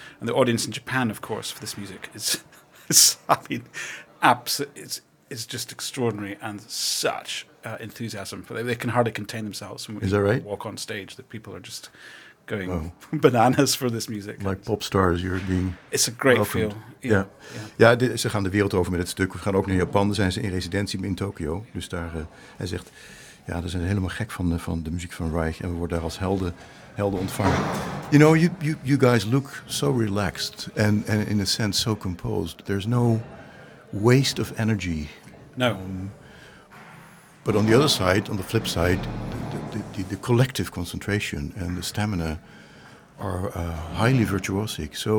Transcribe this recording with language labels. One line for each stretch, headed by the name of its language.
English: And the audience in Japan, of course, for this music is just extraordinary and such enthusiasm. They can hardly contain themselves when we walk on stage. That people are just going bananas for this music. Like pop stars, you're being. It's a great welcomed. Feel.
Dutch: Ze gaan de wereld over met het stuk. We gaan ook naar Japan. Daar zijn ze in residentie in Tokio. Dus daar, hij zegt, ja, daar zijn ze helemaal gek van de muziek van Reich. En we worden daar als helden ontvangen.
English: You know, you guys look so relaxed and in a sense so composed. There's no waste of energy. No. But on the other side, on the flip side, the collective concentration and the stamina are highly virtuosic.